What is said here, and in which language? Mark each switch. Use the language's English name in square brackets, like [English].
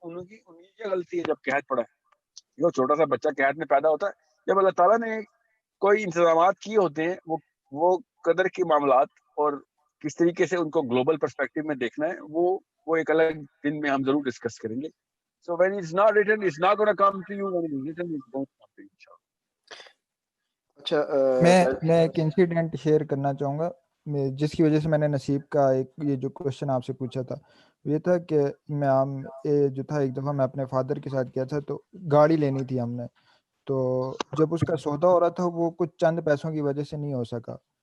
[Urdu] انہوں کی یہ غلطی ہے جب قحط پڑا ہے. جو چھوٹا سا بچہ قحط میں پیدا ہوتا ہے, جب اللہ تعالیٰ نے کوئی انتظامات کیے ہوتے ہیں, وہ قدر کے معاملات اور کس طریقے سے ان کو گلوبل پرسپیکٹو میں دیکھنا ہے, وہ ایک الگ دن میں ہم ضرور ڈسکس کریں گے. [English] So when it's not written, it's not going to come to you. When it's written, it's going to come to you. [Urdu] اچھا, میں ایک انسیڈنٹ شیئر کرنا چاہوں گا جس کی وجہ سے میں نے نصیب کا یہ جو کوشچن آپ سے پوچھا تھا یہ تھا کہ میں جو تھا ایک دفعہ میں اپنے فادر کے ساتھ گیا تھا, تو گاڑی لینی تھی ہم نے. تو جب اس کا سودا ہو رہا تھا وہ کچھ چند پیسوں کی وجہ سے نہیں ہو سکا.